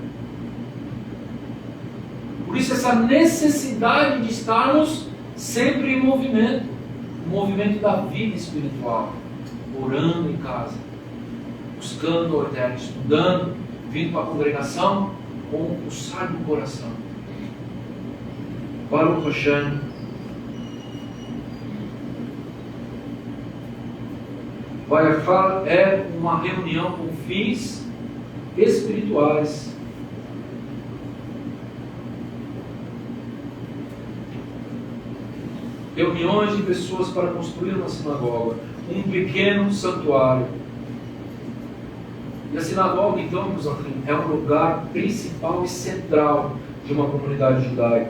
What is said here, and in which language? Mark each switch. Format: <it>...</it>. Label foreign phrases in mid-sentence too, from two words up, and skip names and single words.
<pt>Por isso essa necessidade de estarmos sempre em movimento, o movimento da vida espiritual, orando em casa, buscando o eterno, estudando, vindo para a congregação com o pulsar do coração.</pt> <he>ברוך השם.</he> <pt>Vayachar é uma reunião com fins espirituais. Reuniões de pessoas para construir uma sinagoga, um pequeno santuário. E a sinagoga, então, meus amigos, é um lugar principal e central de uma comunidade judaica.</pt>